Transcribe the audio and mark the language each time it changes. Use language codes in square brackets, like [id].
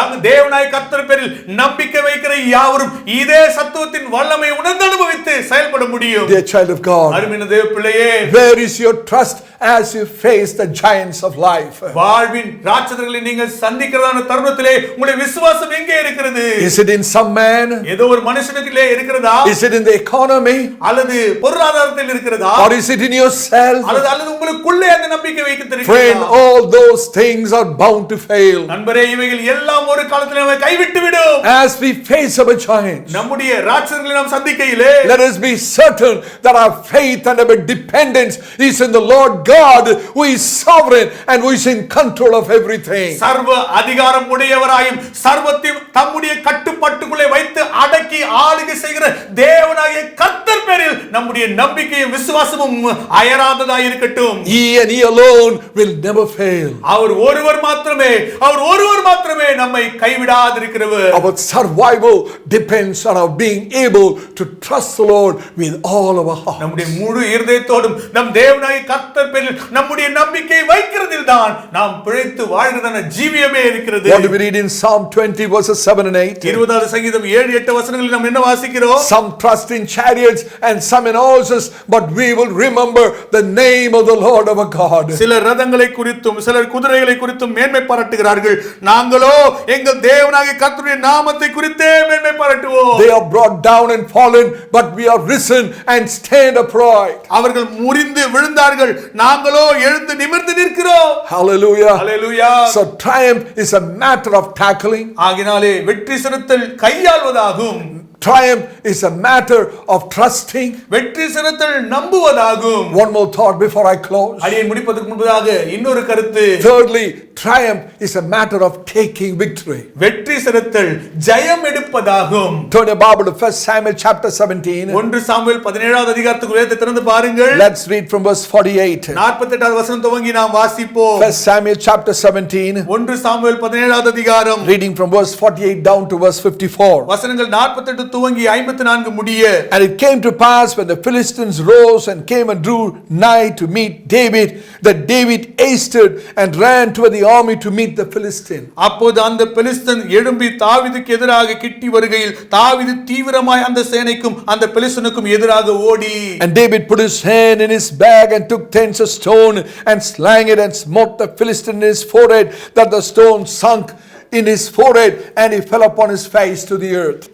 [ta] தேவனாய் கர்த்தர் பேரில் நம்பிக்கை வைக்கிற யாவரும் இதே சத்துவத்தின் வல்லமை உணர்ந்து அனுபவித்து செயல்பட முடியும். [en] Dear child of God, [ta] அருமையான தேவ பிள்ளையே, [en] where is your trust as you face the giants of life? [ta] வாழ்வின் ராட்சதர்களை நீங்கள் சந்திக்கிறதான தருணத்திலே உங்களுடைய விசுவாசம் எங்கே இருக்கிறது? [en] Is it in some man? [ta] ஏதோ ஒரு மனுஷனுக்குள்ளே இருக்கிறதா? [en] Is it in the economy? [ta] அல்லது பொருளாதாரத்தில் இருக்கிறதா? [en] Or is it in yourself? [ta] அல்லது உங்களுக்குள்ளே அந்த நம்பிக்கை வைக்க [en] Friend, [ta] தெரிகிறதா? [en] all those things are bound to fail. [ta] நண்பரே, இவைகள் எல்லாம் ஒரு காலத்தில் நம்மை கைவிட்டு விடும். [en] As we face our giants, [ta] நம்முடைய ராட்சதர்களை நாம் சந்திக்கையிலே [en] let us be certain that our faith and our dependence is in the Lord God, who is sovereign and who is in control of everything. [ta] சர்வ அதிகாரம் உடையவராயும் சர்வத்தையும் தம்முடைய கட்டுப்பாட்டுக்குள்ளே வைத்து அடக்கி ஆளுகை செய்கிற தேவனாகிய கர்த்தர் பேரில் நம்முடைய நம்பிக்கையும் விசுவாசமும் அயராததாய் இருக்கட்டும். [en] He and He alone will never fail. [ta] அவர் ஒருவர் மாத்திரமே நம்மை கைவிடாதிருக்கிறவர். [en] Our survival depends on our being able to trust the Lord with all of our heart. [ta] நம்முடைய முழு இருதயத்தோடும் நம் தேவனாகிய கர்த்தர் பேரில் நம்முடைய நம்பிக்கை வைக்கிறதில் தான் நாம் பிழைத்து வாழ்கிறதான ஜீவியமே இருக்கிறது. [en] What do we read in Psalm 20 verses 7 and 8? [ta] 20வது சங்கீதம் 7-8 வசனங்களில் நாம் என்ன வாசிக்கிறோம்? [en] Some trust in chariots and some in horses, but we will remember the name of the Lord our God. [ta] சிலர் ரதங்களை குறித்தும் சிலர் குதிரைகளை குறித்தும் மேன்மை பாராட்டுகிறார்கள். நாங்களோ எங்கள் தேவனாகிய கர்த்தருடைய நாமத்தை குறித்தே மேன்மை பாராட்டுவோம். [en] They are brought down and fallen, but we are risen and stand upright. [ta] அவர்கள் முறிந்து விழுந்தார்கள், நாங்களோ எழுந்து நிமிர்ந்து நிற்கிறோம். [en] Hallelujah. [ta] Hallelujah. [en] So triumph is a matter of tackling. [ta] ஆகினாலே வெற்றி சிறத்தல் கையாள்வதாகும். [en] Triumph is a matter of trusting. [ta] வெற்றி சிறத்தல் நம்புவதாகும். [en] One more thought before I close. [ta] அடியேன் முடிப்பதற்கு முன்பதாக இன்னொரு கருத்து. [en] Thirdly, triumph is a matter of taking victory. [ta] வெற்றி சிறத்தல் ஜெயம் எடுப்பதாகும். [en] Turn your Bible to 1 Samuel chapter 17. [ta] 1 Samuel 17வது அதிகாரத்துக்கு வேதத்தை திறந்து பாருங்கள். [en] Let's read from verse 48. [ta] 48வது வசனம் துவங்கி நாம் வாசிப்போம். [en] 1 Samuel chapter 17. [ta] 1 சாமுவேல் 17வது அதிகாரம். [en] Reading from verse 48 down to verse 54. [ta] வசனங்கள் 48 துவங்கி 54 முடிய. [en] And it came to pass when the Philistines rose and came and drew nigh to meet David, that David hasted and ran toward the army to meet the Philistine. [ta] அப்போது அந்த பெலிஸ்தன் எழும்பி தாவீதுக்கு எதிராக கிட்டி வருகையில் தாவீது தீவிரமாய் அந்த சேனைக்கும் அந்த பெலிஸ்தனுக்கும் எதிராக ஓடி. [en] And David put his hand in his bag and took thence a stone and slang it and smote the Philistine in his forehead, that the stone sunk in his forehead and he fell upon his face to the earth.